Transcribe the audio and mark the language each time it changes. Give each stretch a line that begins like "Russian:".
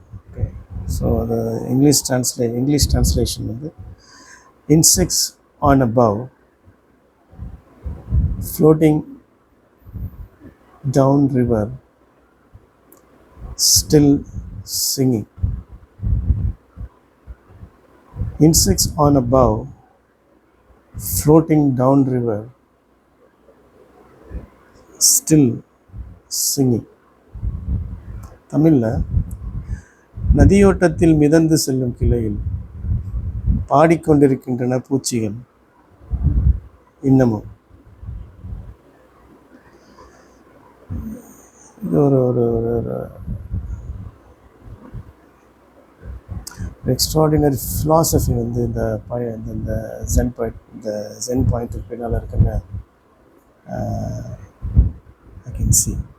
English: okay, so
Tamil: அது
English: English translation
Tamil: வந்து,
English: Insects on above floating down river still singing. Insects on above floating down river still singing.
Tamil: தமிழில், நதியோட்டத்தில் மிதந்து செல்லும் கிளையில் பாடிக்கொண்டிருக்கின்றன பூச்சிகள் இன்னமும். இது ஒரு எக்ஸ்ட்ராடினரி ஃபிலாசபி வந்து இந்த ஜென் பாயிண்ட்டுக்கு பின்னால் இருக்குன்னு
English: I can see.